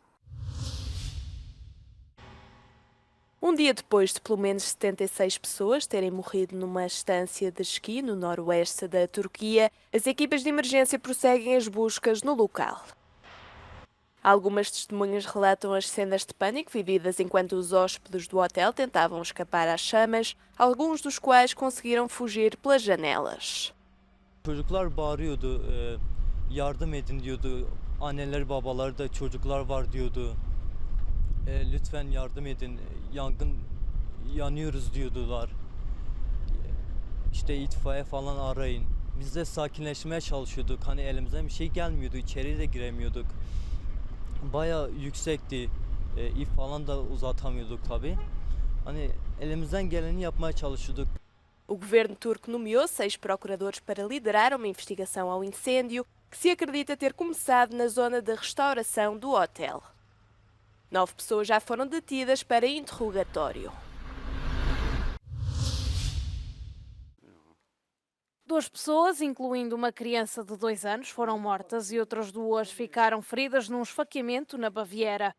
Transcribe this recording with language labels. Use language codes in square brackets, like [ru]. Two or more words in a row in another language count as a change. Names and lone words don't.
[pt] Um dia depois de pelo menos 76 pessoas terem morrido numa estância de esqui no noroeste da Turquia, as equipas de emergência prosseguem as buscas no local. Algumas testemunhas relatam as cenas de pânico vividas enquanto os hóspedes do hotel tentavam escapar às chamas, alguns dos quais conseguiram fugir pelas janelas. [tr] Çocuklar bağırıyordu, yardım edin diyordu. Anneler babalar da çocuklar var diyordu. Lütfen yardım edin, yanıyoruz diyordular. İşte itfaiye falan arayın. Biz de sakinleşmeye çalışıyorduk. Hani elimizden bir şey gelmiyordu, içeri de giremiyorduk. Bayağı yüksekti, ip falan da uzatamıyorduk tabii. Hani elimizden geleni yapmaya çalışıyorduk. [pt] O governo turco nomeou 6 procuradores para liderar uma investigação ao incêndio que se acredita ter começado na zona de restauração do hotel. 9 pessoas já foram detidas para interrogatório. Duas pessoas, incluindo uma criança de 2 anos, foram mortas e outras 2 ficaram feridas num esfaqueamento na Baviera.